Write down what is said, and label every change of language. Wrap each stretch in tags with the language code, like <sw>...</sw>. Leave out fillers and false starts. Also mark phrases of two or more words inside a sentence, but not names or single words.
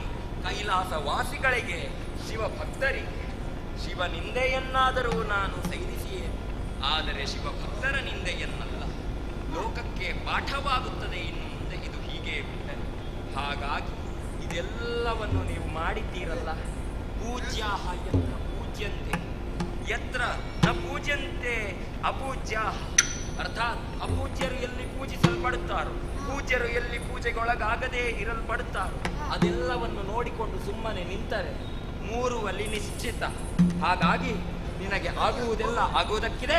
<kn>ಕೈಲಾಸವಾಸಿಗಳಿಗೆ, ಶಿವಭಕ್ತರಿಗೆ. ಶಿವನಿಂದೆಯನ್ನಾದರೂ ನಾನು ಸೈರಿಸಿಯೇ, ಆದರೆ ಶಿವಭಕ್ತರ ನಿಂದೆಯನ್ನಲ್ಲ. ಲೋಕಕ್ಕೆ ಪಾಠವಾಗುತ್ತದೆ ಇನ್ನು ಮುಂದೆ ಇದು ಹೀಗೆ ಬಿಟ್ಟರೆ. ಹಾಗಾಗಿ ಇದೆಲ್ಲವನ್ನು ನೀವು ಮಾಡಿದ್ದೀರಲ್ಲ.</kn> <sa>ಪೂಜ್ಯಾಹ ಯತ್ರ ಪೂಜ್ಯಂತೆ ಯತ್ರ ನ ಪೂಜ್ಯಂತೆ ಅಪೂಜ್ಯಾಹ.</sa> <kn>ಅರ್ಥಾತ್ ಅಪೂಜ್ಯರು ಎಲ್ಲಿ ಪೂಜಿಸಲ್ಪಡುತ್ತಾರೋ, ಪೂಜ್ಯರು ಎಲ್ಲಿ ಪೂಜೆಗೊಳಗಾಗದೇ ಇರಲ್ಪಡುತ್ತಾರೋ ಅದೆಲ್ಲವನ್ನು ನೋಡಿಕೊಂಡು ಸುಮ್ಮನೆ ನಿಂತರೆ ಮೂರುವಲ್ಲಿ ನಿಶ್ಚಿತ. ಹಾಗಾಗಿ ನಿನಗೆ ಆಗುವುದೆಲ್ಲ ಆಗುವುದಕ್ಕಿದೆ.</kn>